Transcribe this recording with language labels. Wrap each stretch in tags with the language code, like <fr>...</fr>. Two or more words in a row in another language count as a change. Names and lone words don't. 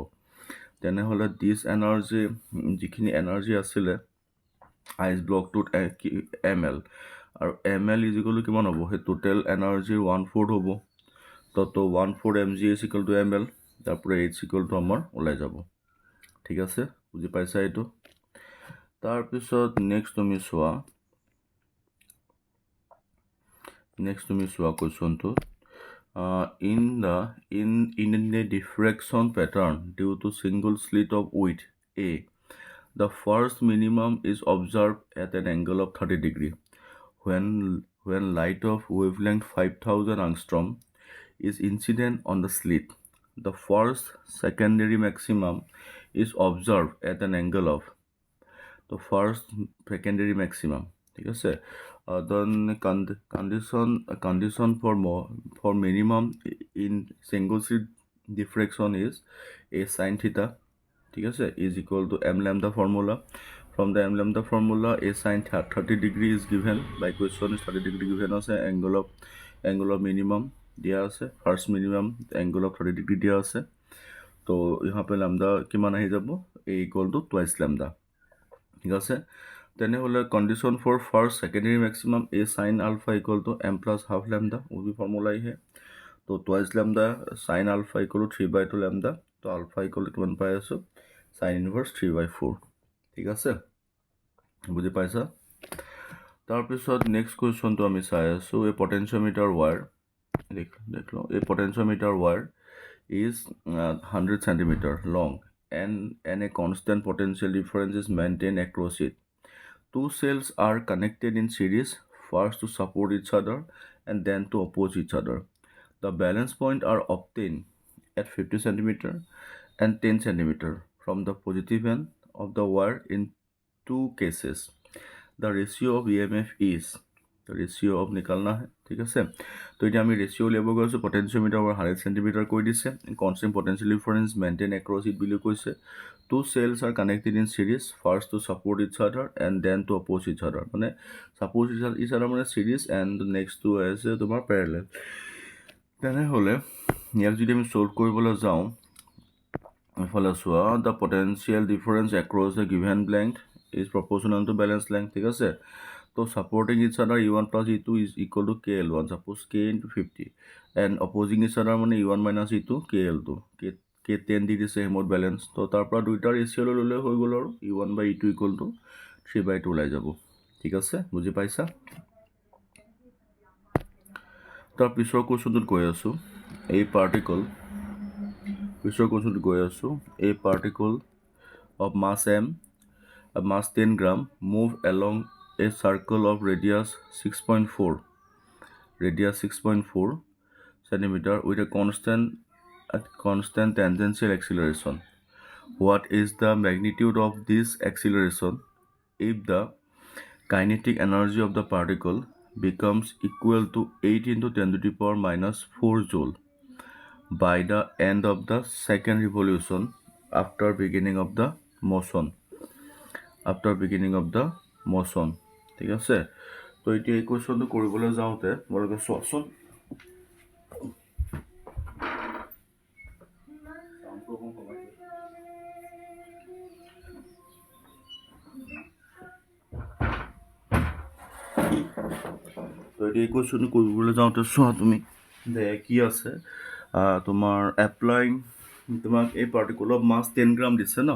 <as>তেনেহ'লে</as> <en>this energy,</en> <as>যিখিনি এনাৰ্জি আছিলে আইচ ব্লকটোত ml, আৰু ml</as> <en>is equal to</en> <as>কিমান হ'ব, সেই টোটেল এনাৰ্জিৰ 1/4 হ'ব. তো 1/4 mgh</as> <en>equal to</en> <as>ml, তাৰপৰা h</as> <en>equal to</en> <as>আমাৰ ওলাই যাব, ঠিক আছে, বুজি পাইছা এইটো. তাৰপিছত নেক্সট তুমি চোৱা কুৱেশ্যনটো.</as> <en>In a diffraction pattern due to single slit of width A, the first minimum is observed at an angle of 30 degrees. When light of wavelength 5000 angstrom is incident on the slit, the first secondary maximum is observed at an angle of the first secondary maximum,</en> <as>ঠিক আছে.</as> <en>Then condition for minimum in single slit diffraction is a sin theta,</en> <as>ঠিক আছে,</as> <en>is equal to m lambda formula. From the m lambda formula, a sin 30 degree is given by question is 30 degree given আছে, angle of minimum</en> <as>দিয়া আছে,</as> <en>first minimum angle of 30 degree</en> <as>দিয়া আছে। তো</as> <hi>यहाँ पे</hi> <as>lambda কিমান আহি যাব,</as> <en>a equal to twice lambda,</en> <as>ঠিক আছে।</as> <en>তেনেহ'লে condition for first secondary maximum a sin alpha equal to m plus half lambda</en> <hi>वो भी formula ही है।</hi> <en>তো twice lambda sin alpha equal to 3/2 lambda, তো alpha equal to</en> <as>কিমান পাই আছো,</as> <en>sin inverse 3/4,</en> <as>ঠিক আছে, বুজি পাইছা। তাৰপিছত নেক্সট কুৱেশ্যনটো আমি চাই আছো, এই পটেনচিঅমিটাৰ ৱায়াৰ</as> <en>দেখলো, এই পটেনচিঅমিটাৰ ৱায়াৰ is 100 centimeter long and a constant potential difference is maintained across it. Two cells are connected in series, first to support each other and then to oppose each other. The balance point are obtained at 50 centimeter and 10 centimeter from the positive end of the wire in two cases. The ratio of EMF is, the ratio of</en> <hi>निकालना है, ठीक है। तो ये</hi> <as>আমি রেশিও উলিয়াব গৈছো, পটেনচিওমিটাৰ 100 সেন্টিমিটাৰ কৈ দিছে,</as> <en>constant potential difference maintain across it</en> <as>বুলি কৈছে।</as> <en>Two cells are connected in series, first to support each other and then to oppose each other, মানে support each other মানে series and next to</en> <as>আছে তোমাৰ</as> <en>parallel।</en> <as>তেনেহ'লে ইয়াক যদি আমি সলভ কৰিবলৈ যাওঁ, এফালে চোৱা,</as> <en>the potential difference across the given length is proportional to balance length,</en> <as>ঠিক আছে।</as> <en>তো supporting each other E1 plus E2 is equal to KL1, suppose K into 50, and opposing each other মানে E1 minus E2 KL2, K10</en> <as>দি দিছে হেমত বেলেঞ্চ। তো তাৰ পৰা দুইটা ৰেচিঅ' ল'লে হৈ গ'ল আৰু</as> <en>E1 by E2 equal to 3/2</en> <as>ওলাই যাব, ঠিক আছে, বুজি পাইছা। তাৰ পিছৰ কুৱেশ্যনটোত গৈ আছো, এই পাৰ্টিকল,</as> <en>পিছৰ কুৱেশ্যনটোত গৈ আছো, এই পাৰ্টিকল of mass m, mass 10 gram, move along a circle of radius 6.4 centimeter with a constant tangential acceleration. What is the magnitude of this acceleration if the kinetic energy of the particle becomes equal to 8 into 10 to the power minus 4 joule by the end of the second revolution after beginning of the motion,</en> <as>ঠিক আছে। তো এতিয়া এই কুৱেশ্যনটো কৰিবলৈ যাওঁতে তোমালোকে চোৱাচোন, তো এতিয়া এই কুৱেশ্যনটো কৰিবলৈ যাওঁতে চোৱা তুমি যে কি আছে, তোমাৰ এপ্লাইং, তোমাক এই</as> <en>particle of mass</en> <as>10 গ্ৰাম দিছে ন।</as>